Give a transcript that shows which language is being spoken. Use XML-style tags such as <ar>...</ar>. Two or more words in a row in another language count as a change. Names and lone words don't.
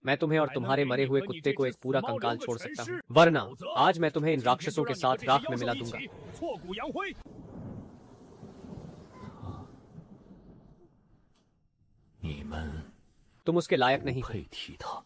<hi>मैं तुम्हें और तुम्हारे मरे हुए कुत्ते को एक पूरा कंकाल छोड़ सकता हूँ, वरना आज मैं तुम्हें इन राक्षसों के साथ राख में मिला दूंगा।</hi> <zh>挫骨扬灰。你们</zh> <hi>तुम उसके लायक</hi> <zh>不</zh> <hi>नहीं हो।</hi> <zh>配提他。</zh>